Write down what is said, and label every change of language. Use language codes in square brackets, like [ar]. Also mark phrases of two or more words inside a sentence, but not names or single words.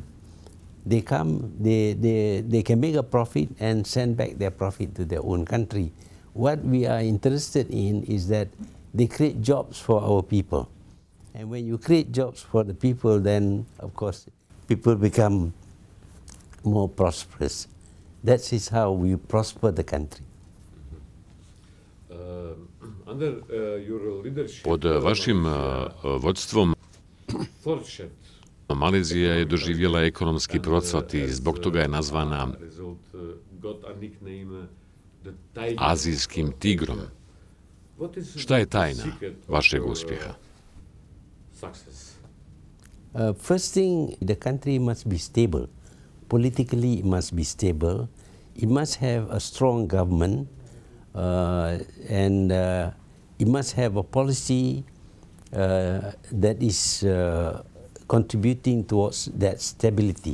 [en] They come, they can make a profit and send back their profit to their own country. What we are interested in is that they create jobs for our people. And when you create jobs for the people, then of course people become more prosperous. That is how we prosper the country. [bs] Pod vašim vodstvom Malezija je doživjela ekonomski procvat i zbog toga je nazvana azijskim tigrom. Šta je tajna vašeg uspjeha? [en] First thing, the country must be stable. Politically, it must be stable. It must have a strong government, and it must have a policy that is contributing towards that stability.